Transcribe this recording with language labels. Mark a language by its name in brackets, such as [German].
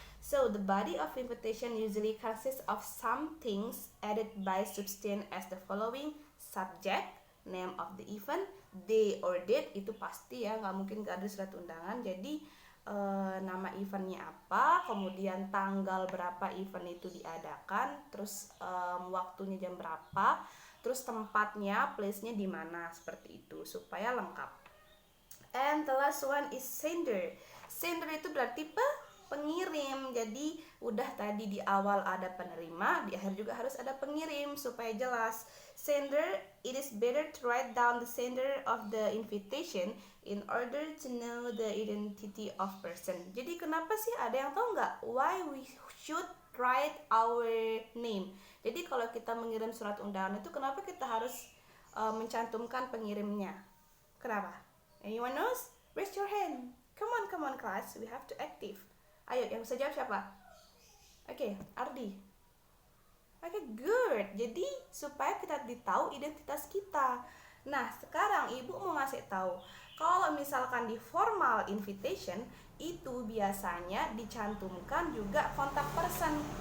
[English] So the body of invitation usually consists of some things added by substance as the following: subject, name of the event, day or date, [Indonesian] itu pasti ya, nggak mungkin nggak ada surat undangan. Jadi nama eventnya apa, kemudian tanggal berapa event itu diadakan, terus waktunya jam berapa, terus tempatnya, place-nya di mana, seperti itu supaya lengkap. [English] And the last one is sender. [Indonesian] Sender itu berarti pengirim. Jadi udah tadi di awal ada penerima, di akhir juga harus ada pengirim supaya jelas. [English] Sender, it is better to write down the sender of the invitation in order to know the identity of person. [Indonesian] Jadi kenapa sih, ada yang tahu nggak [English] why we should write our name? [Indonesian] Jadi kalau kita mengirim surat undangan itu kenapa kita harus mencantumkan pengirimnya? [English] Kenapa? Anyone knows? Raise your hand. Come on class, we have to active. [Indonesian] Ayo, yang bisa jawab siapa? Oke, Ardi. Oke, good. Jadi supaya kita tahu identitas kita. Nah, sekarang ibu mau ngasih tahu, kalau misalkan di formal invitation itu biasanya dicantumkan juga kontak person.